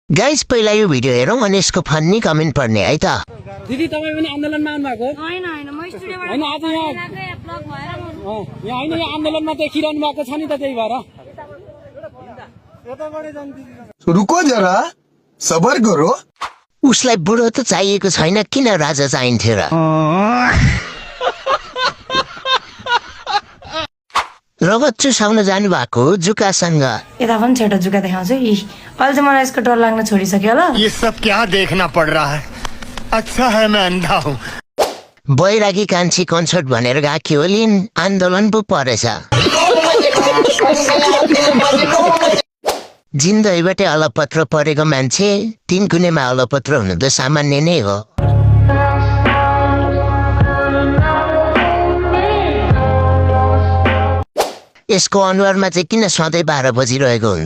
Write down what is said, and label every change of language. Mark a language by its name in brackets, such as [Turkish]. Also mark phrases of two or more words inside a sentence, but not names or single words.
[Nepali] गाइस पहिला यो भिडियो हेरौँ अनि यसको फन्नी कमेन्ट पढ्ने है त। दिदी तपाई पनि आन्दोलनमा आउनु भएको हैन हैन म स्टुडियोबाट हैन आज यहाँ ब्लक भएर यहाँ हैन यहाँ आन्दोलनमा देखिरहनु भएको छ नि त त्यही भएर [Hindi] रुको जरा सबर करो। [Nepali] उसलाई बुढो त चाहिएको छैन, किन राजा चाहिन्थ्यो र? रगत चुसाउन जानु भएको जुकासँग यता पनि छोटो जुका देखाउँछु। अहिले चाहिँ मलाई यसको डर लाग्न छोडिसक्यो होला। [Hindi] ये सब क्या देखना पड़ रहा है? अच्छा है मैं अंधा हूँ। [Nepali] बैरागी कान्छी कन्सर्ट भनेर गएको होलिन्, आन्दोलन पो परेछ। जिन्दगीबाटै अलपत्र परेको मान्छे 3 कुनेमा अलपत्र हुनु त सामान्य नै हो। यसको अनुहारमा चाहिँ किन सधैँ 12 बजिरहेको हुन्छ?